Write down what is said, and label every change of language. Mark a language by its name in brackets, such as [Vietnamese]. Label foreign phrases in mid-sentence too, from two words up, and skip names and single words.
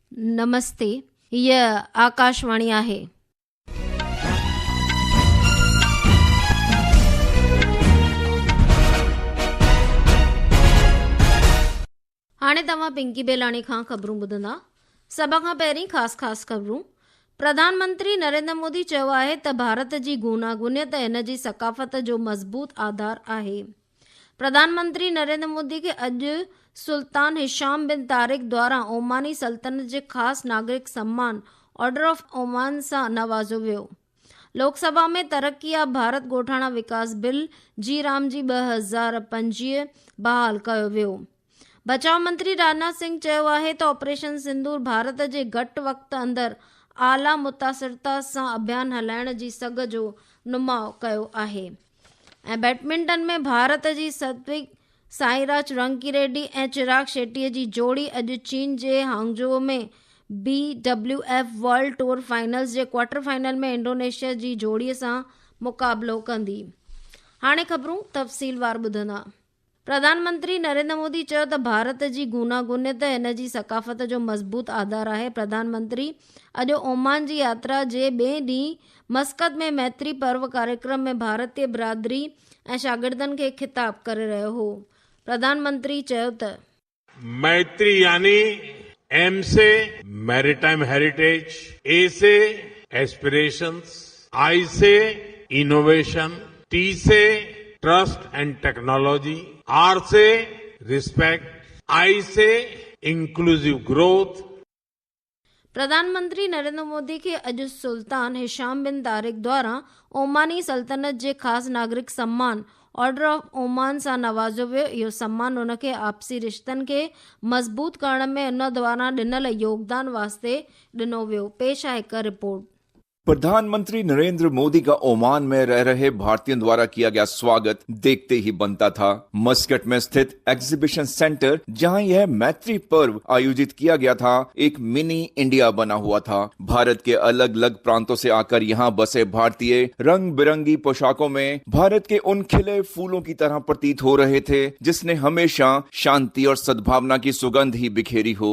[Sindhi] नमस्ते, यह आकाशवाणी आहे। हाणे तव्हां पिंकी बेलाणी खां ख़बरूं ॿुधंदा। सभ खां पहिरीं ख़ासि ख़बरूं। प्रधानमंत्री नरेंद्र मोदी चयो आहे त भारत जी गूनागूनियत हिन जी सकाफ़त जो मज़बूत आधार आहे। प्रधानमंत्री नरेंद्र मोदी खे अॼु सुल्तान हिशाम बिन तारिक द्वारा ओमानी सल्तनत जे ख़ासि नागरिक सम्मान ऑर्डर ऑफ ओमान सां नवाज़ो वियो। लोकसभा में तरक्की याब भारत ॻोठाणा विकास बिल जी राम जी 2025 बहाल कयो वियो। बचाव मंत्री राजनाथ सिंह चयो आहे त ऑपरेशन सिंदूर भारत जे घटि वक़्त अंदरि आला मुतासिरता सां अभियान हलाइण जी सघ जो नुमाउ कयो आहे। ऐं बैडमिंटन में भारत जी सात्विक साईराज रंकीरेड्डी ऐं चिराग शेट्टीअ जी जोड़ी अॼु चीन जे हांगझो में BWF वर्ल्ड टूर फाइनल्स जे क्वार्टर फाइनल में इंडोनेशिया जी जोड़ीअ सां मुक़ाबिलो कंदी। हाणे ख़बरूं तफ़सीलवार ॿुधंदा। प्रधानमंत्री नरेंद्र मोदी चयो त भारत जी गूनागूनियत हिन जी सकाफ़त जो मज़बूत आधार आहे। प्रधानमंत्री अॼु ओमान जी यात्रा जे ॿिए ॾींहुं मस्कत में मैत्री पर्व कार्यक्रम में भारतीय बिरादरी ऐं शागिर्दनि खे ख़िताब करे रहियो हो। प्रधानमंत्री चयो त [Hindi] मैत्री यानी M से [English] maritime heritage, [Hindi] A से एस्पिरेशंस, I से इनोवेशन, T से [English] trust and technology, [Hindi] R से रिस्पेक्ट, I से [English] inclusive growth. [Sindhi] प्रधानमंत्री नरेंद्र मोदी खे अॼु सुल्तान हिशाम बिन तारिक द्वारा ओमानी सल्तनत जे ख़ासि नागरिक सम्मान ऑर्डर ऑफ ओमान सां नवाज़ो वियो। इहो सम्मान उन खे आपसी रिश्तनि खे मज़बूत करण में उन द्वारा ॾिनल योगदान वास्ते ॾिनो वियो। पेश आहे हिकु रिपोर्ट। [Hindi] प्रधानमंत्री नरेंद्र मोदी का ओमान में रह रहे भारतीयों द्वारा किया गया स्वागत देखते ही बनता था। मस्कट में स्थित [English] exhibition centre [Hindi] जहां यह मैत्री पर्व आयोजित किया गया था, एक [English] mini India [Hindi] बना हुआ था। भारत के अलग अलग प्रांतों से आकर यहां बसे भारतीय रंग बिरंगी पोशाकों में भारत के उन खिले फूलों की तरह प्रतीत हो रहे थे जिसने हमेशा शांति और सद्भावना की सुगंध ही बिखेरी हो।